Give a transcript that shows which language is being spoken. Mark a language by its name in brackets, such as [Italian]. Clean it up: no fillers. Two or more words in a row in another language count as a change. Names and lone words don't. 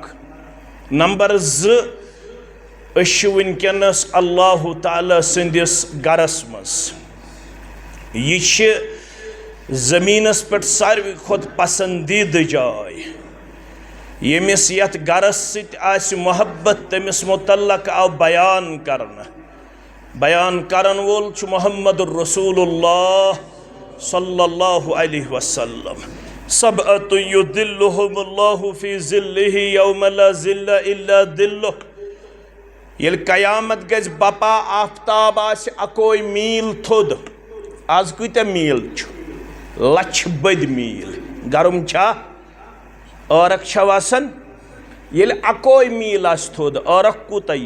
[Kashmiri] نمبر 2 أسۍ چھِ وٕنکٮ۪نس اللہ تعالیٰ سٕنٛدِس گرس منٛز. یہِ چھِ زٔمیٖنس پٮ۪ٹھ ساروی کھۄتہٕ پسنٛدیٖدٕ جاے. ییٚمِس یتھ گرس سۭتۍ آسہِ محبت تٔمِس متعلق آو بیان کرنہٕ. بیان کرن وول چھُ [Arabic] محمد الرسول اللہ صلی اللہ علیہ وسلم. سبعۃ یظلھم اللہ فی ظلہ یوم لا ظل الا ظلہ. [Kashmiri] ییٚلہِ قیامت گژھِ بپا آفتاب آسہِ اکوے میٖل تھوٚد. آز کۭتیاہ میٖل چھُ؟ لچھ بٔدۍ میٖل. گرم چھا؟ ٲرق چھا وسان؟ ییٚلہِ اکوے میٖل آسہِ تھوٚد ٲرق کوٗتاہ یی؟